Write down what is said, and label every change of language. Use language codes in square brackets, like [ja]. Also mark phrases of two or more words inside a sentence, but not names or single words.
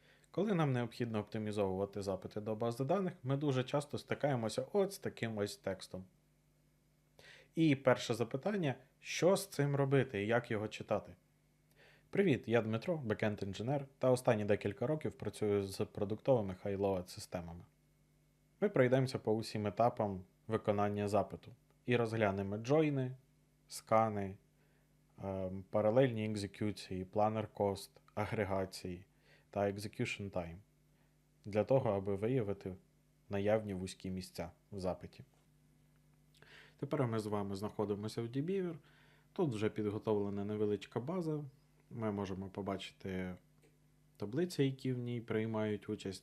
[uk] Коли нам необхідно оптимізовувати запити до бази даних, ми дуже часто стикаємося от з таким ось текстом. І перше запитання, що з цим робити і як його читати? Привіт, я Дмитро, бекенд-інженер, та останні декілька років працюю з продуктовими high-load системами. Ми пройдемося по усім етапам виконання запиту і розглянемо джойни, скани, паралельні екзекюції, планер cost, агрегації та [en] execution time [uk] для того, аби виявити наявні вузькі місця в запиті. Тепер ми з вами знаходимося в dbeaver. Тут вже підготовлена невеличка база. Ми можемо побачити таблиці, які в ній приймають участь.